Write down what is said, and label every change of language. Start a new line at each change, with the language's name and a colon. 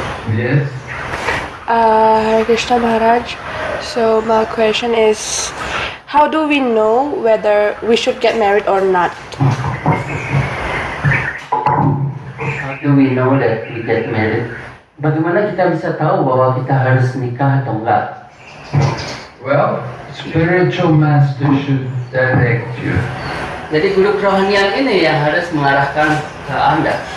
English: Yes? Hare Krishna Maharaj. So my question is, how do we know whether we should get married or not? How do we know that we get married?
Indonesian: Bagaimana kita bisa tahu bahwa kita harus nikah atau enggak?
English: Well, spiritual master should direct you.
Indonesian: Jadi guru kerohanian ini yang harus mengarahkan ke Anda.